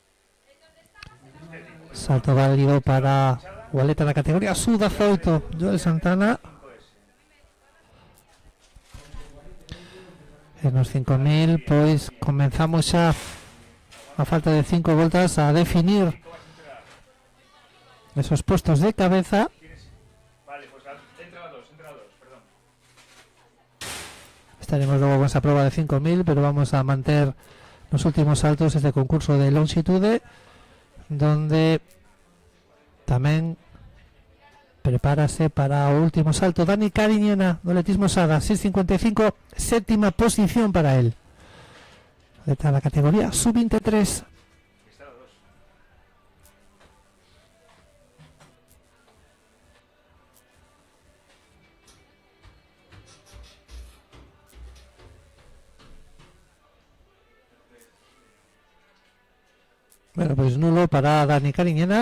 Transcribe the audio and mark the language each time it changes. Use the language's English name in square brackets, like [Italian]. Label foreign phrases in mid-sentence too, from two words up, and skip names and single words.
[Galician] Salto válido para o atleta da categoría sub-18, Joel Santana. En os 5.000, pois comenzamos xa a falta de 5 voltas a definir [Spanish] esos puestos de cabeza. Vale, pues entra a dos, perdón. Estaremos luego con esa prueba de 5.000, pero vamos a manter los últimos saltos este concurso de longitude, donde [Galician] tamén prepárase para o último salto Dani Cariñena do atletismo Sada, [Spanish] 6.55, séptima posición para él. [Galician] Atleta da categoría sub-23. [Spanish] Está a dos. Bueno, pues nulo para Dani Cariñena.